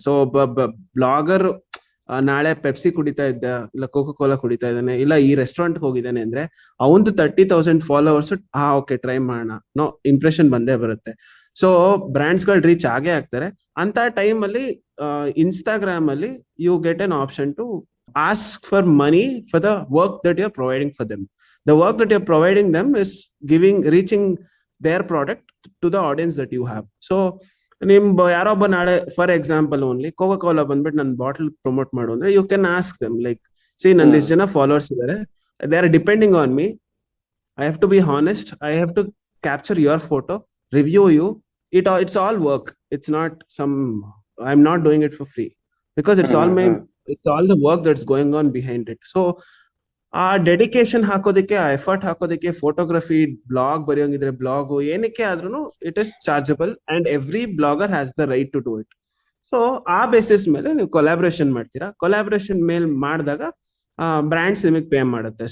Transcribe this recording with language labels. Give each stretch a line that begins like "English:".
Kannada: So ಒಬ್ಬ blogger ನಾಳೆ Pepsi ಕುಡಿತಾ ಇದ್ದ, ಇಲ್ಲ ಕೋಕೋ ಕೋಲಾ ಕುಡಿತಾ ಇದ್ದಾನೆ, ಇಲ್ಲ ಈ ರೆಸ್ಟೋರೆಂಟ್ ಹೋಗಿದ್ದಾನೆ ಅಂದ್ರೆ ಅವಂದು 30,000 ಫಾಲೋವರ್ಸ್ ಓಕೆ ಟ್ರೈ ಮಾಡೋಣ ನೋ ಇಂಪ್ರೆಷನ್ ಬಂದೇ ಬರುತ್ತೆ. ಸೊ ಬ್ರ್ಯಾಂಡ್ಸ್ ಗಳು ರೀಚ್ ಆಗೇ ಆಗ್ತಾರೆ. ಅಂತ ಟೈಮ್ ಅಲ್ಲಿ ಇನ್ಸ್ಟಾಗ್ರಾಮ್ ಅಲ್ಲಿ
English: You get an option to ask for money for the work that you are providing for them. The work that you're providing them is reaching their product to the audience that you have. So
Kannada: ಯಾರೊಬ್ಬ ನಾಳೆ
English: for example only Coca Cola
Kannada: ಬಂದ್ಬಿಟ್ಟು ನನ್ನ bottle promote ಮಾಡು ಅಂದ್ರೆ
English: you can ask them like, see
Kannada: ನನ್ನ ಇಷ್ಟು ಜನ followers ಇದಾರೆ,
English: They are depending on me, I have to be honest, I have to capture your photo, review you, it's all work. It's not I'm not doing it for free because it's all the work that's going on behind it. So
Kannada: ಆ dedication ಹಾಕೋದಕ್ಕೆ, ಆ effort ಹಾಕೋದಕ್ಕೆ, photography, blog ಬರೆಯೋಂಗಿದ್ರೆ blog ಏನಕ್ಕೆ ಆದ್ರೂ
English: It is chargeable and every blogger has the right to do it.
Kannada: So ಆ basis ಮೇಲೆ ನೀವು collaboration ಮಾಡ್ತೀರಾ. ಕೊಲಾಬ್ರೇಷನ್ ಮೇಲೆ ಮಾಡಿದಾಗ ಬ್ರ್ಯಾಂಡ್ಸ್ ನಿಮಗೆ ಪೇ ಮಾಡುತ್ತೆ.